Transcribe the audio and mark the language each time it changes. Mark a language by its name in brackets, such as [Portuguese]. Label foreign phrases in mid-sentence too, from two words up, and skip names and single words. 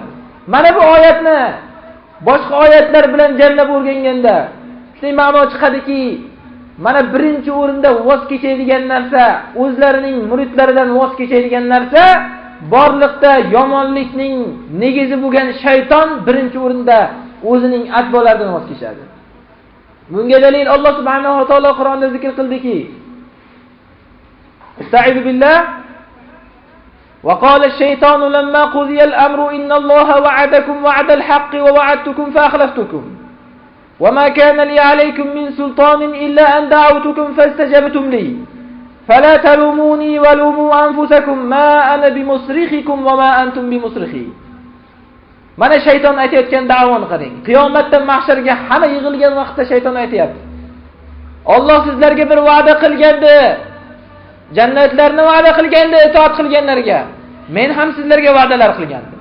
[Uzbek] Mana bu oyatni boshqa oyatlar bilan jamlab o'rganganda shunday ma'no chiqadiki, mana birinchi o'rinda voz kechadigan narsa, o'zlarining muridlaridan voz kechadigan narsa, borliqda yomonlikning negizi bo'lgan shayton birinchi o'rinda o'zining atbolaridan voz kechadi. Bunga dalil Alloh [Arabic] سبحانه وتعالى [Uzbek] Qur'onda zikr qildiki: [Arabic] أستعيذ بالله وقال الشيطان لما قضي الأمر إن الله وعدكم وعد الحق ووعدتكم فأخلفتكم وما كان لي عليكم من سلطان إلا أن دعوتكم فاستجبتم لي فلا تلوموني ولوموا أنفسكم ما أنا بمصرخكم وما أنتم بمصرخي. [Uzbek] Mana shayton aytayotgan da'voni qarang. Qiyomatda mahsharga hamma yig'ilgan vaqtda shayton aytayapti: Alloh sizlarga bir va'da qilgandi. Jannatlarni va'da qilganda itoat qilganlarga men ham sizlarga va'dalar qilgandim.